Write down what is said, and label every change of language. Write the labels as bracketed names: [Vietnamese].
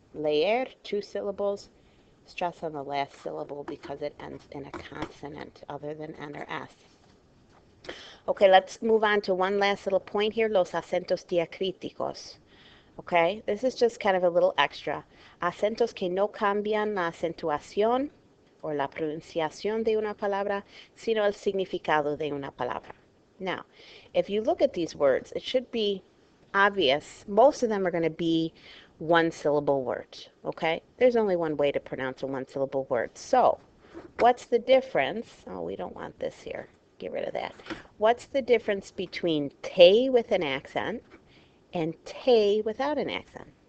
[English] Leer, 2 syllables, stress on the last syllable because it ends in a consonant other than N or S. Okay, let's move on to one last little point here, [Spanish] los acentos diacríticos. [English] Okay, this is just kind of a little extra. [Spanish] Acentos que no cambian la acentuación o la pronunciación de una palabra, sino el significado de una palabra. [English] Now, if you look at these words, it should be obvious. Most of them are going to be 1-syllable words, okay? There's only one way to pronounce a 1-syllable word. So, what's the difference? Oh, we don't want this here. Get rid of that. What's the difference between te with an accent and te without an accent?